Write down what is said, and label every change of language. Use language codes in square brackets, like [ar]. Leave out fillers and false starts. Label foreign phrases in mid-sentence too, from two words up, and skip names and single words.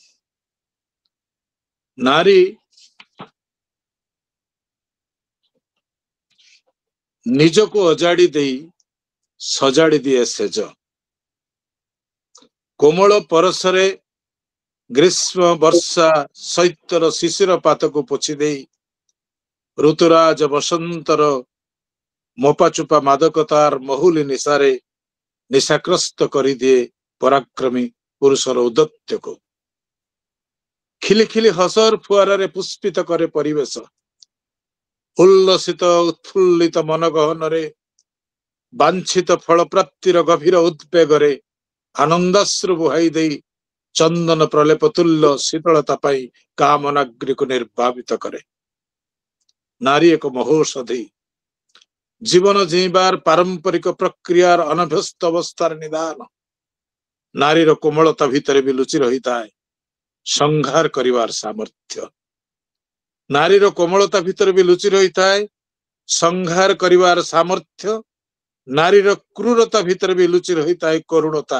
[or] ନାରୀ ନିଜକୁ ଉଜାଡ଼ି ଦେଇ ସଜାଡ଼ି ଦିଏ ସେଜ। କୋମଳ ପରଶରେ ଗ୍ରୀଷ୍ମ ବର୍ଷା ଶୈତ୍ୟର ଶିଶିର ପାତ କୁ ପୋଛି ଦେଇ ଋତୁରାଜ ବସନ୍ତର ମୋପାଚୁପା ମାଦକତାର ମହୁଲି ନିଶାରେ ନିଶାଗ୍ରସ୍ତ କରି ଦିଏ ପରାକ୍ରମୀ ପୁରୁଷର ଔଦ୍ଧତ୍ୟ କୁ। ଖିଲି ଖିଲି ହସର ଫୁଆରେ ପୁଷ୍ପିତ କରେ ପରିବେଶ। ଉଲ୍ଲସିତ ଉତ୍ଫୁଲ୍ଲିତ ମନ ଗହନରେ ବାଞ୍ଛିତ ଫଳ ପ୍ରାପ୍ତିର ଗଭୀର ଉଦ୍ବେଗରେ ଆନନ୍ଦାଶ୍ରୁ ବୁହାଇ ଦେଇ ଚନ୍ଦନ ପ୍ରଲେପ ତୁଲ୍ୟ ଶୀତଳତା ପାଇ କାମନାଗ୍ନି କୁ ନିର୍ଭାବିତ କରେ। ନାରୀ ଏକ ମହୌଷଧି। ଜୀବନ ଜିଇଁବାର ପାରମ୍ପରିକ ପ୍ରକ୍ରିୟାର ଅନଭ୍ୟସ୍ତ ଅବସ୍ଥାର ନିଦାନ। ନାରୀର କୋମଳତା ଭିତରେ ବି ଲୁଚି ରହିଥାଏ ସଂହାର କରିବାର ସାମର୍ଥ୍ୟ। ନାରୀର କୋମଳତା ଭିତରେ ବି ଲୁଚି ରହିଥାଏ ସଂହାର କରିବାର ସାମର୍ଥ୍ୟ। ନାରୀର କ୍ରୂରତା ଭିତରେ ବି ଲୁଚି ରହିଥାଏ କରୁଣତା।